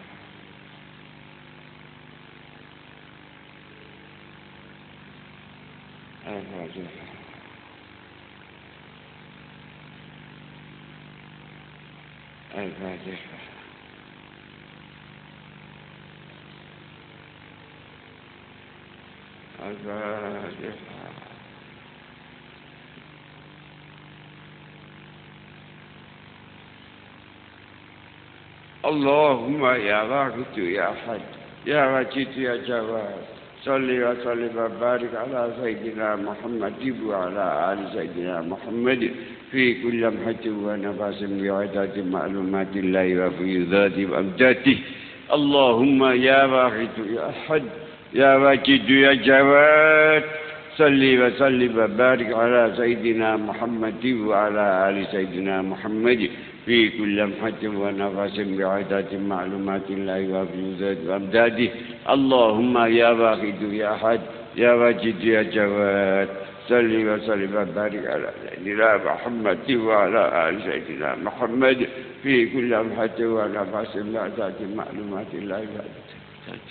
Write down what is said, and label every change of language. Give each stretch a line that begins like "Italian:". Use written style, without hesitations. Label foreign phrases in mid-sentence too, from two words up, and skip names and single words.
Arabic: Al-Fatihah. Al-Fatihah. Al-Fatihah. اللهم يا واحد يا أحد يا واجد يا جواد صل وسلم وبارك على سيدنا محمد وعلى آل سيدنا محمد في كل لمحة ونفس بعدة معلومات الله وفيوضات وأمجاد. اللهم يا واحد يا أحد يا واجد يا جواد صل وسلم وبارك على سيدنا محمد وعلى آل سيدنا محمد في كل لمحة ونفس بعدة معلومات الله وفيوزات وأمداده. اللهم يا واحد يا أحد يا واجد يا جواد صل وسلم وبارك على سيدنا محمد وعلى آل سيدنا محمد في كل لمحة ونفس بعدة معلومات الله وفيوزات.